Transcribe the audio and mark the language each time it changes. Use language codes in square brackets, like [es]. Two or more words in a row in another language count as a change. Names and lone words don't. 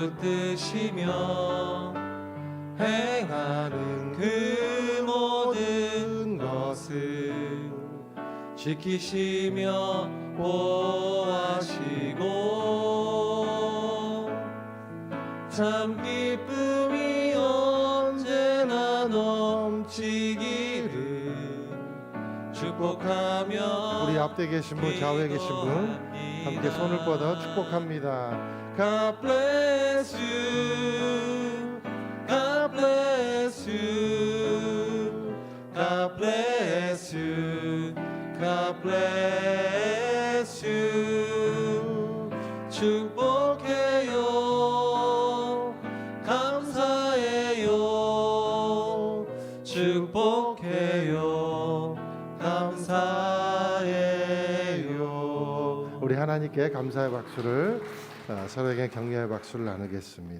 [ko] 붙드시며 행하는 그 모든 것을 지키시며 보호하시고 참 기쁨이 언제나 넘치기를 축복하며 우리 앞에 계신 분, 좌우에 계신 분 함께 손을 뻗어 축복합니다. [en] God bless you. God bless you. God bless you. God bless you. [ko] 축복해요. 감사해요. 축복해요. 감사해요. 우리 하나님께 감사의 박수를 서로에게 격려의 박수를 나누겠습니다.